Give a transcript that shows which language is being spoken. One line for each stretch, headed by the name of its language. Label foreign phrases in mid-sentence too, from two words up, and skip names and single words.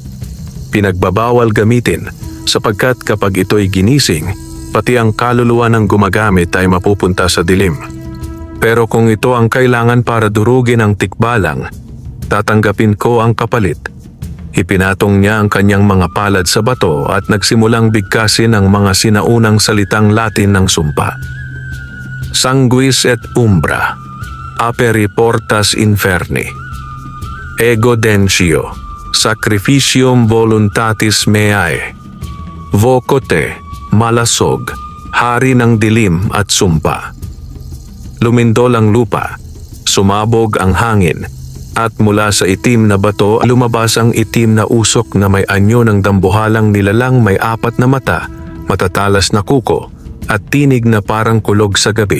Filipino: Pinagbabawal gamitin sapagkat kapag ito'y ginising, pati ang kaluluwa ng gumagamit ay mapupunta sa dilim. Pero kung ito ang kailangan para durugin ang tikbalang, tatanggapin ko ang kapalit. Ipinatong niya ang kanyang mga palad sa bato at nagsimulang bigkasin ang mga sinaunang salitang Latin ng sumpa.
Latin: Sanguis et umbra, aperi portas inferni. Ego Densio, sacrificium voluntatis meae. Voco te, malasog,
Filipino: hari ng dilim at sumpa. lumindol ang lupa, sumabog ang hangin, at mula sa itim na bato lumabas ang itim na usok na may anyo ng dambuhalang nilalang may 4 na mata, matatalas na kuko, at tinig na parang kulog sa gabi.